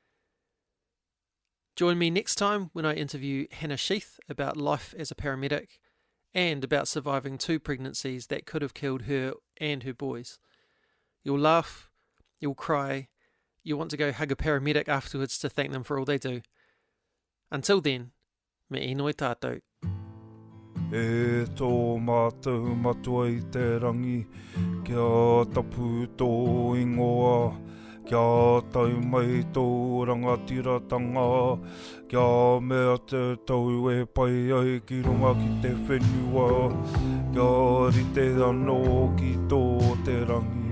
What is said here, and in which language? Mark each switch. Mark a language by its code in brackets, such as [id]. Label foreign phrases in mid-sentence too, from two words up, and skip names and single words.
[en] Join me next time when I interview Hannah Sheath about life as a paramedic and about surviving 2 pregnancies that could have killed her and her boys. You'll laugh, you'll cry, you'll want to go hug a paramedic afterwards to thank them for all they do. Until then, [mi] me inoi tātou. E tō mātou matua I te rangi, kia tapu tō ingoa, kia tau mai tō rangatiratanga, kia mea te tau e pai ai ki runga ki te whenua, kia rite anō ki tō te rangi.